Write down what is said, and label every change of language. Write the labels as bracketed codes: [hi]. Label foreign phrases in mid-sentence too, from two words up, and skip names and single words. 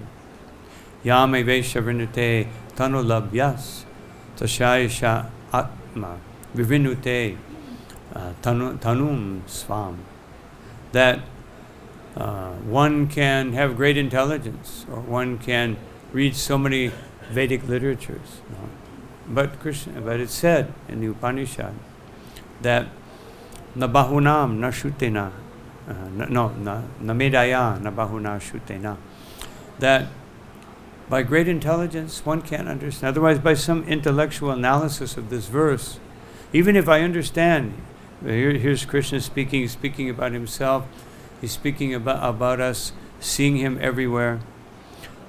[sa] यमेवैष वृणुते तेन लभ्यस्तस्यैष आत्मा विवृणुते तनूं स्वाम्. [en] That one can have great intelligence, or one can read so many Vedic literatures. But it's said in the Upanishad that [sa] न बहूनां न श्रुतेन, न मेधया न बहुना श्रुतेन, [en] that by great intelligence one can't understand. Otherwise, by some intellectual analysis of this verse, even if I understand, here's Krishna speaking about himself, he's speaking about us, seeing him everywhere.